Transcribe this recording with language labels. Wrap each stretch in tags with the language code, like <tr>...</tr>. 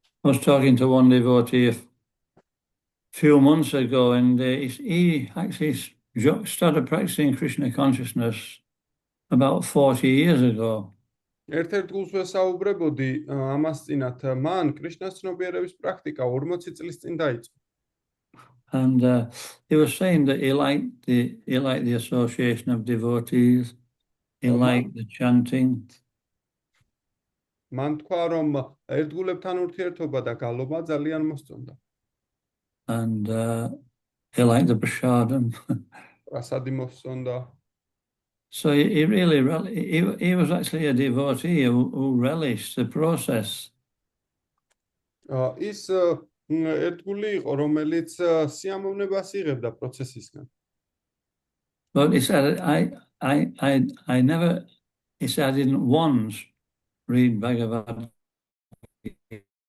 <en>I was talking to one devotee a few months ago, and he actually started practicing Krishna consciousness about 40 years ago.</en> <ka>ერთ-ერთ გულს ვესაუბრებოდი ამას წინათ, მან კრიშნას ცნობიერების პრაქტიკა 40 წლის წინ დაიწყო.</ka> <en>And he was saying that he liked the association of devotees, he liked the chanting.</en> <ka>მან თქვა რომ ერთგულებთან ურთიერთობა და გალობა ძალიან მოსწონდა.</ka> <en>And he liked the prasadam.</en> <ka>პრასადი მოსწონდა.</ka> <en>So he was actually a devotee who relished the process.</en> <ka>ის ერთგული იყო, რომელიც სიამოვნებას იღებდა პროცესისგან.</ka> <en>But he said, I never, he said, I didn't once read Bhagavad Gita.</en>